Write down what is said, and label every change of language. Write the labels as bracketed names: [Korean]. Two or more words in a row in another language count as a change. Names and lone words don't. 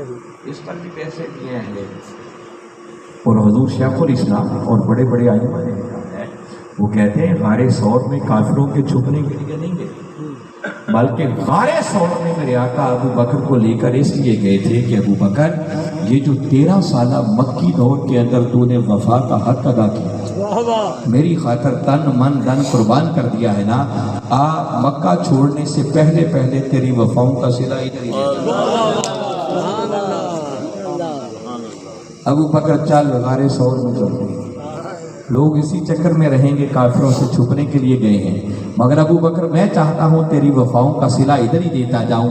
[Urdu] اس پر بھی پیسے دیے ہیں، اور حضور شیخ الاسلام اور بڑے بڑے ائمہ نے لکھا ہے، وہ کہتے ہیں غار ثور میں کافروں کے چھپنے کے لیے نہیں گئے، بلکہ غار ثور میں میرے آقا ابو بکر کو لے کر اس لیے گئے تھے کہ ابو بکر یہ جو 13 سالہ مکی دور کے اندر تو نے وفا کا حق ادا کیا، میری خاطر تن من دن قربان کر دیا ہے نا، مکہ چھوڑنے سے پہلے پہلے تیری وفاؤں کا صلہ ادھر ہی دے۔ ابو بکر چل غار ثور میں چل گئے، لوگ اسی چکر میں رہیں گے کافروں سے چھپنے کے لیے گئے ہیں، مگر ابو بکر میں چاہتا ہوں تیری وفاؤں کا صلہ ادھر ہی دیتا جاؤں۔